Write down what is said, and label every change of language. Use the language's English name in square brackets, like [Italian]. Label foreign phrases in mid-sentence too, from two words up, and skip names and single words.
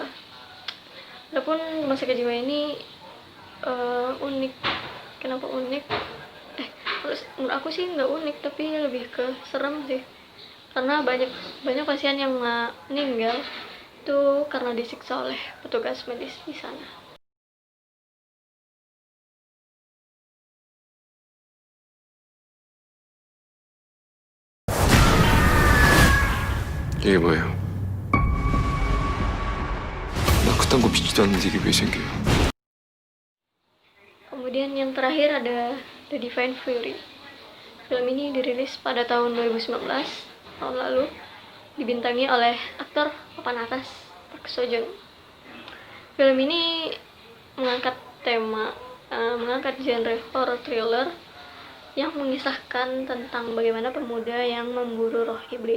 [Indonesian] Adapun rumah sakit jiwa ini unik. Kenapa unik? Menurut aku sih nggak unik, tapi lebih ke serem sih. Karena banyak pasien yang meninggal itu karena disiksa oleh petugas medis di sana. [Korean] 이게 뭐예요? 나 그딴 거 믿지도 않는데 이게 왜 생겨요? [Indonesian] Kemudian yang terakhir ada The Divine Fury. Film ini dirilis pada tahun 2019, tahun lalu, dibintangi oleh aktor papan atas Park Seo Joon. Film ini mengangkat genre [English] horror thriller [Indonesian] yang mengisahkan tentang bagaimana pemuda yang memburu roh iblis.